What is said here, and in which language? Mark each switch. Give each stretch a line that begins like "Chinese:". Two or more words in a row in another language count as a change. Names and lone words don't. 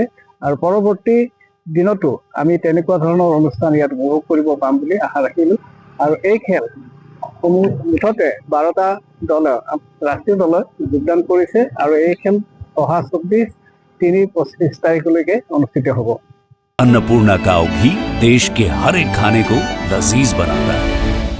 Assamese: আৰু পৰৱৰ্তী দিনতো আমি তেনেকুৱা ধৰণৰ অনুষ্ঠান ইয়াত উপভোগ কৰিব পাম বুলি আশা ৰাখিলো। আৰু এই খেল মুঠতে 12টা দলে ৰাষ্ট্ৰীয় দলত যোগদান কৰিছে আৰু এই খেল অহা 24-3-25 তাৰিখলৈকে অনুষ্ঠিত হ'ব।
Hindi: अन्नपूर्णा काव घी देश के हर एक खाने को लजीज बनाता है।